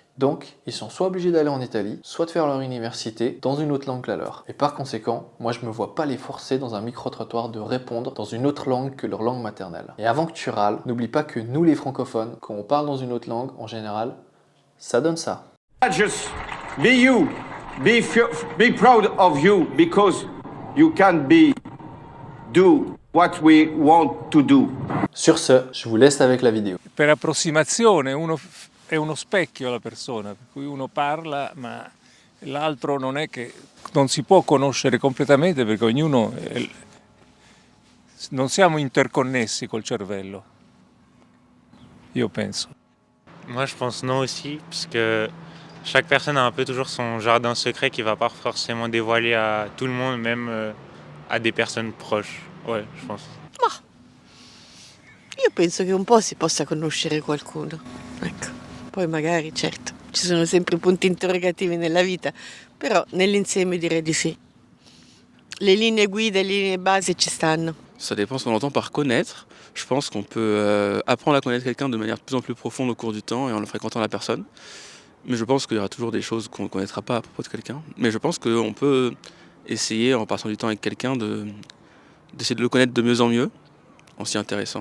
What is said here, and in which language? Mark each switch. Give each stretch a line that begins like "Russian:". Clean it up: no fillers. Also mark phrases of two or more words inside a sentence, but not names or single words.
French: Donc, ils sont soit obligés d'aller en Italie, soit de faire leur université dans une autre langue que la leur. Et par conséquent, moi je me vois pas les forcer dans un micro-trottoir de répondre dans une autre langue que leur langue maternelle. Et avant que tu râles, n'oublie pas que nous les francophones, quand on parle dans une autre langue, en général, ça donne ça.
English: Just be you. Be proud of you because you can do what we want to do.
French: Sur ce, je vous laisse avec la vidéo.
Italian: Per approssimazione uno è uno specchio la persona, per cui uno parla, ma l'altro non è che non si può conoscere completamente perché ognuno non siamo interconnessi col cervello. Io penso.
French: Moi, je pense non aussi, parce que chaque personne a un peu toujours son jardin secret qui va pas forcément dévoiler à tout le monde, même à des personnes proches. Ouais, je pense.
Italian: Ma io penso che un po' si possa conoscere qualcuno. Ecco. Poi magari, certo, ci sono sempre punti interrogativi nella vita, però nell'insieme direi di sì.
French: Les lignes guida, les lignes base
Italian: ci stanno.
French: Ça dépend ce qu'on entend par connaître. Je pense qu'on peut apprendre à connaître quelqu'un de manière de plus en plus profonde au cours du temps et en le fréquentant la personne. Mais je pense qu'il y aura toujours des choses qu'on ne connaîtra pas à propos de quelqu'un. Mais je pense qu'on peut essayer, en passant du temps avec quelqu'un, d'essayer de le connaître de mieux en mieux, en s'y intéressant.